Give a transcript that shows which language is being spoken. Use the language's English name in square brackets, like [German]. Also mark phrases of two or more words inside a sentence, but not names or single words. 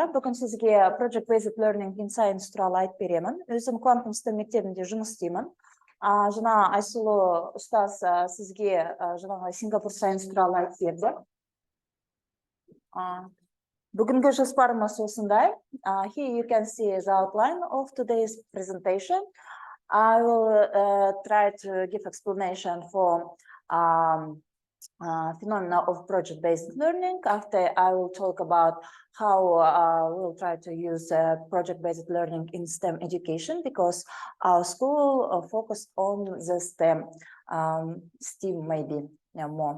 [Kazakh] Бүгін сізге [English] Project Based Learning in Science [Kazakh] туралы айтып беремін. Өзім Quantum STEM мектебінде жұмыс істеймін. Жаңа Айсұлу ұстаз сізге жаңағы Сингапур Science туралы айтып берді. Бүгінгі жоспарымыз осындай. [English] Here you can see the outline of today's presentation. I will try to give explanation for phenomena of project-based learning. After, I will talk about how we'll try to use project-based learning in STEM education, because our school focused on the STEM, maybe more.